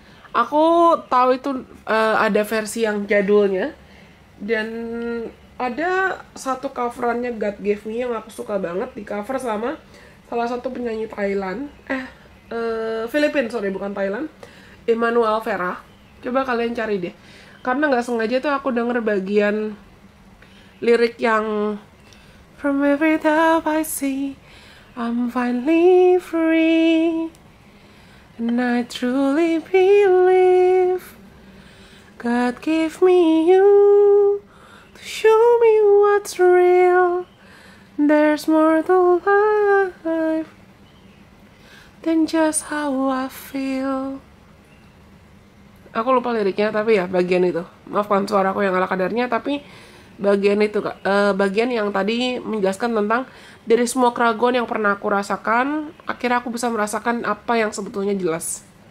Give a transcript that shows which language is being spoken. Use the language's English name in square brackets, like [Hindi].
[Indonesian] Aku tahu itu ada versi yang jadulnya, dan ada satu coverannya God Gave Me yang aku suka banget, di cover sama salah satu penyanyi Thailand, Filipina, sorry bukan Thailand, Emmanuel Vera. Coba kalian cari deh, karena nggak sengaja tuh aku denger bagian lirik yang [English] from every doubt I see I'm finally free and I truly believe God gave me you to show me what's real. There's more to life than just how I feel. [Indonesian] Aku lupa liriknya, tapi ya bagian itu. Maafkan suaraku yang ala kadarnya, tapi bagian itu Kak. Bagian yang tadi menjelaskan tentang dari semua keraguan yang pernah aku rasakan, akhirnya aku bisa merasakan apa yang sebetulnya jelas.